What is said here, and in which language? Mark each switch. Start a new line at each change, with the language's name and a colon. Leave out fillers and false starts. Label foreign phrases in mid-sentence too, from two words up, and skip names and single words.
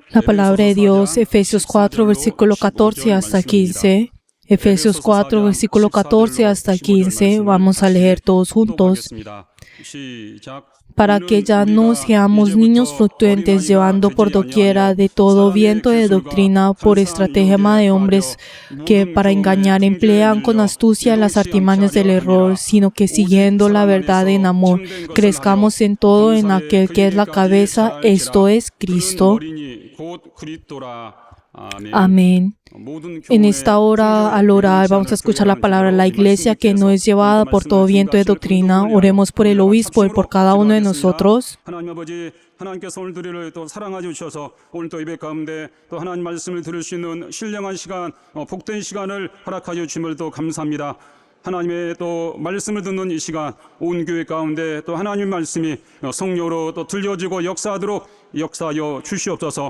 Spanish: La palabra de Dios, Efesios 4, versículo 14 hasta 15. Efesios 4, versículo 14 hasta 15. Vamos a leer todos juntos.
Korean: 보겠습니다. 시작.
Spanish: para que ya no seamos niños fluctuantes llevando por doquiera de todo viento de doctrina por estratagema de hombres que para engañar emplean con astucia las artimañas del error, sino que siguiendo la verdad en amor, crezcamos en todo en aquel que es la cabeza, esto es Cristo. Amén. En esta hora, al orar, vamos a escuchar la palabra. La iglesia que no es llevada por todo viento de doctrina. Oremos por el obispo y por cada uno de nosotros.
Korean: 하나님 아버지, 하나님께서 오늘 우리를 또 사랑하여 주셔서 오늘 또 예배 가운데 또 하나님 말씀을 들을 수 있는 신령한 시간, 복된 시간을 허락하여 주심을 또 감사합니다. 하나님의 또 말씀을 듣는 이 시간 온 교회 가운데 또 하나님 말씀이 성령으로 또 들려지고 역사하도록 역사하여 주시옵소서.